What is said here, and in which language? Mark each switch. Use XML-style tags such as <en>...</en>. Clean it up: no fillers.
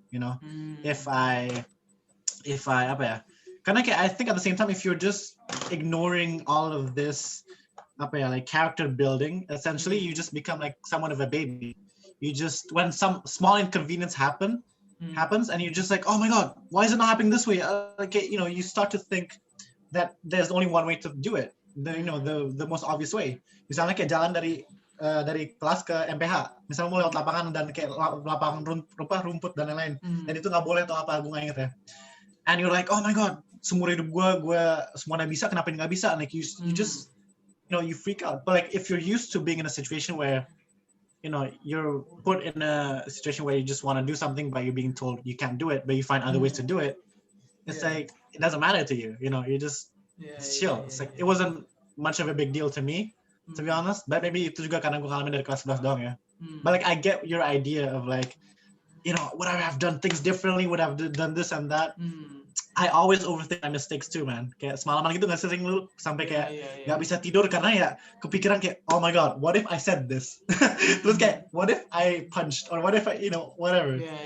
<en>You know, if I</en> <id>karena kayak</id> <en>I think at the same time if you're just ignoring all of this like character building, essentially you just become like somewhat of a baby. You just, when some small inconvenience happens and you're just like, oh my god, why is it not happening this way? You start to think that there's only one way to do it, the most obvious way.</en> <id>Misalnya kayak jalan dari kelas ke MPH, misalnya mau lewat lapangan dan kayak lapangan rumput dan lain-lain, dan itu nggak boleh atau apa, gue nggak inget ya.</id> <en>And you're like, oh my god,</en> <id>seumur hidup gue semuanya bisa, kenapa ini nggak bisa?</id> <en>Like you just you freak out. But like if you're used to being in a situation where you're put in a situation where you just want to do something but you're being told you can't do it, but you find other ways to do it, it's like it doesn't matter to you. You just chill. It's like it wasn't much of a big deal to me, to be honest. But maybe</en> <id>itu juga karena gue ngalamin dari kelas 11 doang ya.</id> <en>But like I get your idea of like, would I have done things differently? Would I have done this and that? I always overthink my mistakes too, man.</en> <id>Kayak semalaman gitu nggak sering lu sampai kayak nggak bisa tidur karena ya kepikiran kayak, oh my god,</id> <en>what if I said this?</en> <id>Terus kayak,</id> <en>what if I punched, or what if I, whatever.</en>